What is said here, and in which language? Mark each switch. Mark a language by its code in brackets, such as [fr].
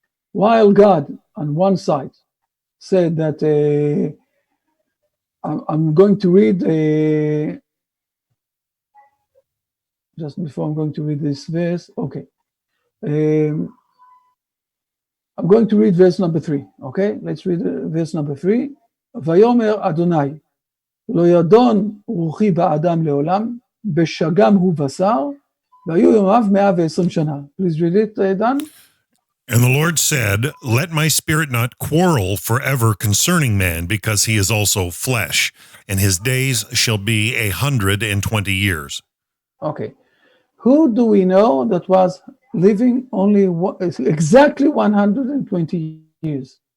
[en] While God on one side said that I'm going to read just before I'm going to read this verse. Okay, I'm going to read verse number 3. Okay, let's read verse number 3. [he] ויאמר אדוני לא ידון רוחי באדם לעולם בשגם הוא בשר והיו ימיו 120 שנה. [en] Please read it, Dan. And the Lord said, let my spirit not quarrel forever concerning man, because he is also flesh, and his days shall be 120 years. Okay. Who do we know that was living only exactly 120 years?